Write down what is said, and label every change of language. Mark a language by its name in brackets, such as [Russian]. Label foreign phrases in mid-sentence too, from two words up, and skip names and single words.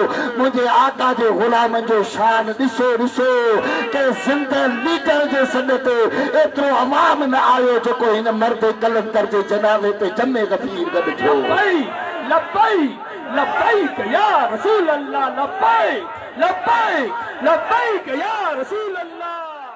[Sindhi] मुंहिंजे आका जे ग़ुलामनि जो शान ॾिसो ॾिसो, के ज़िंदह लीडर जे सॾ ते एतिरो अवाम न आयो जेको हिन मर्द कलंदर जे जनाज़े ते जमे गफ़ीर गॾु थियो। [Arabic] لبيك لبيك يا رسول الله، لبيك لبيك لبيك يا رسول الله.